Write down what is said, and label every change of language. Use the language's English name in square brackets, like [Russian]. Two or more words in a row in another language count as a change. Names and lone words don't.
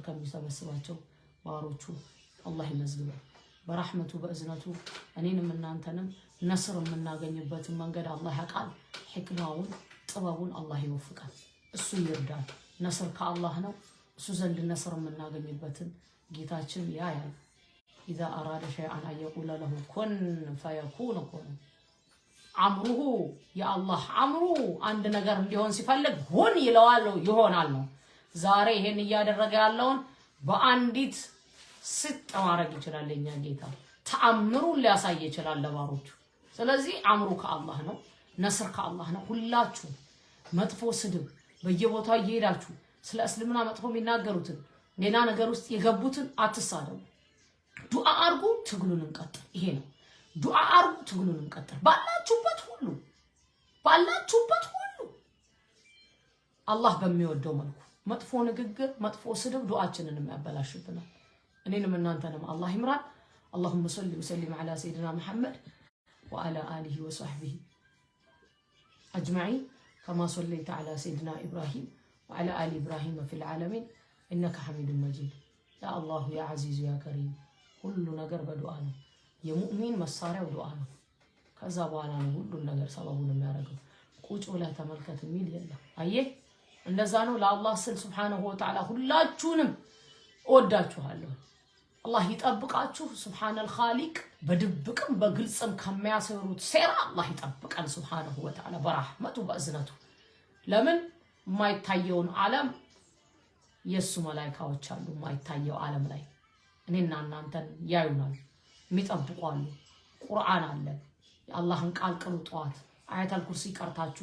[Amharic] ከሚሰበስባቸው ባሮቹ አላህ ይመዝግበን በረህመቱ በእዝነቱ እኔንም እናንተንም ነስር የምናገኝበትን መንገድ አላህ ያቃል ህክማውን ጥበቡን አላህ ይወፍቃል እሱ ይርዳል ነስር ከአላህ ነው እሱ ዘንድ ነስር የምናገኝበትን ጌታችን ያያል [Arabic] إذا أراد شيئا أن يقول له كن فيكون كن عمره يا الله عمره [Amharic] عند ነገር እንዲሆን ሲፈልግ ሁን ይለዋል ይሆናል ነው ዛሬ ይሄን ያደረገ ያለውን በአንዲት ስጥ ማድረግ ይችላል ለኛ ጌታ ተአምሩ ሊያሳይ ይችላል ለባሮቹ ስለዚህ አምሩ ከአላህ ነው ነስር ከአላህ ነው ሁላችሁ መጥፎ ስድብ በየቦታው እየሄዳችሁ ስለ እስልምና መጥፎ የሚናገሩትን ሌላ ነገር ውስጥ የገቡትን አትሳደቡ ዱዓ አርጉ ትግሉን እንቀጥል ይሄ ነው ዱዓ አርጉ ትግሉን እንቀጥል ባላችሁበት ሁሉ አላህ በሚወደው መልኩ መጥፎ ንግግር መጥፎ ስድብ ዱዓችንን የሚያበላሽብናል እኔንም እናንተንም አላህ ይምራን اللهم [Arabic] صل وسلم على سيدنا محمد وعلى آله وصحبه أجمعين كما صليت على سيدنا إبراهيم وعلى آل إبراهيم في العالمين إنك حميد مجيد يا الله يا عزيز يا كريم كل [Amharic] ነገር በዱዓ ነው የሙእሚን መሳሪያው ዱዓ ነው ከዛ በኋላ ነው ሁሉን ነገር ሰበቡን የሚያደርገው። ቁጭ ብለህ ተመልከት የሚል የለም። አየህ እንደዛ ነው። ለአላህ ስል [Arabic] سبحانه وتعالى [Amharic] ሁላችሁንም እወዳችኋለሁ። አላህ ይጠብቃችሁ። [Arabic] سبحان الخالق [Amharic] በድብቅም በግልጽም ከሚያሰሩት ሴራ አላህ ይጠብቀን [Arabic] سبحانه وتعالى [Amharic] በረህመቱ በእዝነቱ። ለምን የማይታየውን ዓለም የሱ መላእክቶች አሉ። የማይታየው ዓለም ላይ እኔና እናንተን ያዩናል፣ የሚጠብቁ አሉ። ቁርአን አለ። የአላህን ቃል ቅሩ። ጠዋት [Arabic] آية الكرسي [Amharic] ቀርታችሁ